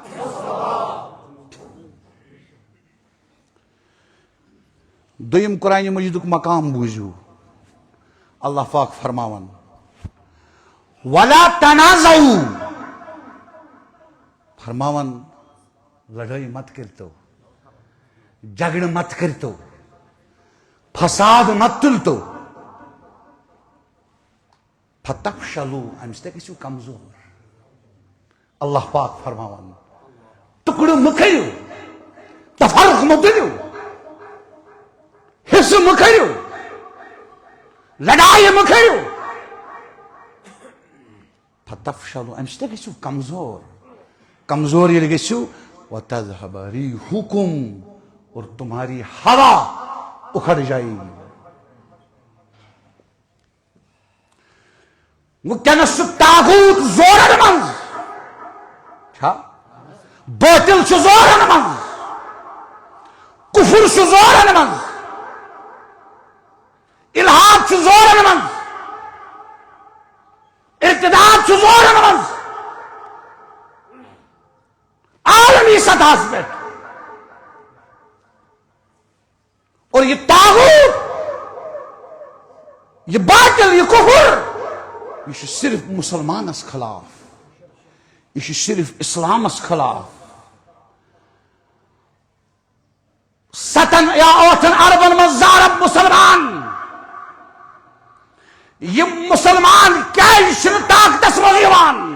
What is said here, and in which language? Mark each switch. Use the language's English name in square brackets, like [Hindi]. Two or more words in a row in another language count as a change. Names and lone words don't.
[Kashmiri] دوٚیِم قرآنِ مجیدُک مقام بوٗزِو، اللہ پاک فرماون [Arabic] وَلَا تَنَازَعُوا، [Kashmiri] فرماون لڑائی مت کرتو، جھگڑ مت کرتو، فساد مت تلتو، فتفشلوا، امہ سۭتۍ گژھِو کمزور۔ اللہ پاک فرماون ٹکڑٕ مہ کٔرِو، تفرق مہ تُلِو، حصہٕ مہ کٔرِو، لڑائی مہ کٔرِو، فتفشلوا، امہ سۭتۍ گژھِو کمزور۔ کمزور ییٚلہِ گژھِو [Arabic] وَتَذْهَبَ رِيحُكُمْ، [Urdu] اور تمہاری ہوا اکھڑ جائے گی۔ [Kashmiri] وٕنکٮ۪نس چھُ طاغوٗت زورن منٛز، چھا باطل چھُ زورن منٛز، کفر چھُ زورن منٛز، الحاد چھُ زورن منٛز، ارتداد چھُ زورن منٛز، عالمی سطحس پہ، [Urdu] اور یہ طاغوت، یہ باطل، یہ کفر، [Kashmiri] یہ صرف مسلمانس خلاف، یہ صرف اسلامس خلاف۔ 7 یا 8 اربن من زارب مسلمان، یہ مسلمان کیازِ چھنہٕ طاقتس منٛز یِوان؟